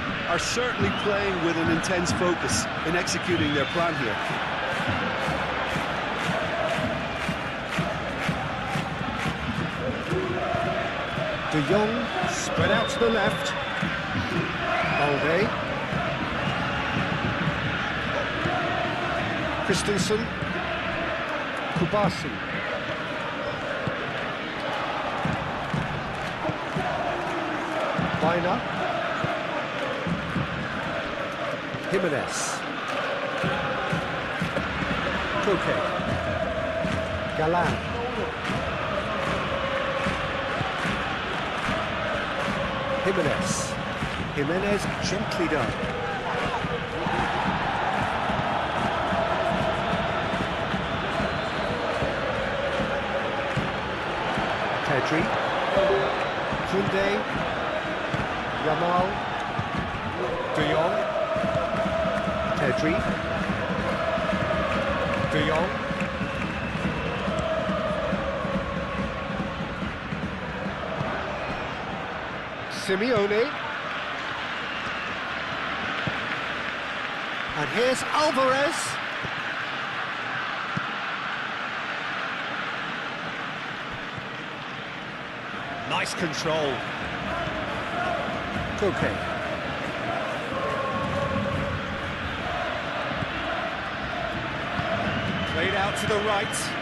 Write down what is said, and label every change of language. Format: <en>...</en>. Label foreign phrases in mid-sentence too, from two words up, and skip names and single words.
<en>are certainly playing with an intense focus in executing their plan here. De Jong, spread out to the left. Balde. Christensen. Kubasi. Baina. Jimenez. Koke. Galan. Jimenez gently done. Pedri. Koundé. Yamal. De Jong. Pedri. De Jong. Simeone. And here's Alvarez. Nice control. Koke. Played out to the right.</en>